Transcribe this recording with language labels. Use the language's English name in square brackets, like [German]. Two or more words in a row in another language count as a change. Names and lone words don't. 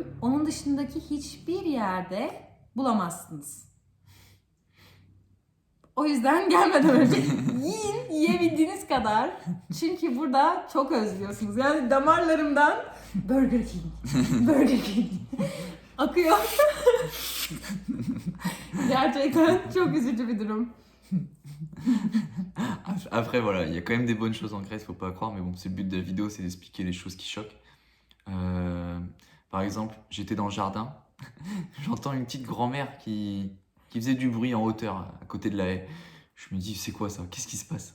[Turkish] Onun dışındaki hiçbir yerde bulamazsınız. O yüzden gelmeden önce yiyin, yiyebildiğiniz kadar. Çünkü burada çok özlüyorsunuz. Yani damarlarımdan Burger King, Burger King akıyor. Gerçekten çok üzücü bir durum. [French] Après, voilà, il y a quand même des bonnes choses en Grèce, faut pas croire, mais bon, c'est le but de la vidéo, c'est d'expliquer les choses qui choquent. Par exemple, j'étais dans le jardin, j'entends une petite grand-mère qui faisait du bruit en hauteur à côté de la haie. Je me dis, c'est quoi ça? Qu'est-ce qui se passe?